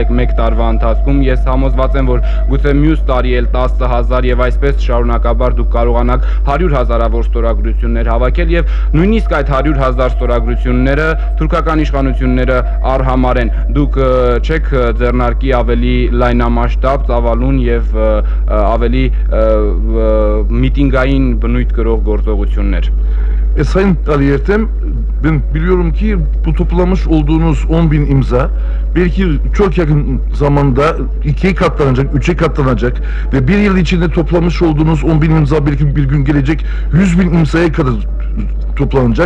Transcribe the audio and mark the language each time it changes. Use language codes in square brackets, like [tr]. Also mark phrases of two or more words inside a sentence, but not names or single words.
[hy] եք 1 տարվա ընթացքում, ես համոզված եմ, որ գուցե մյուս տարի էլ 10,000 եւ այսպես շարունակաբար դուք կարողանաք 100,000-ավոր ստորագրություններ հավաքել եւ նույնիսկ այդ 100,000 ստորագրությունները թուրքական իշխանությունները արհամարեն։ Դուք չեք ձեռնարկի ավելի լայնամասշտաբ, ծավալուն եւ ավելի միտինգային բնույթ կրող գործողություններ։ [tr] Sayın Ali Ertem, ben biliyorum ki bu toplamış olduğunuz 10.000 imza belki çok yakın zamanda 2'ye katlanacak, 3'e katlanacak ve bir yıl içinde toplamış olduğunuz 10.000 imza belki bir gün gelecek 100.000 imzaya kadar toplanacak.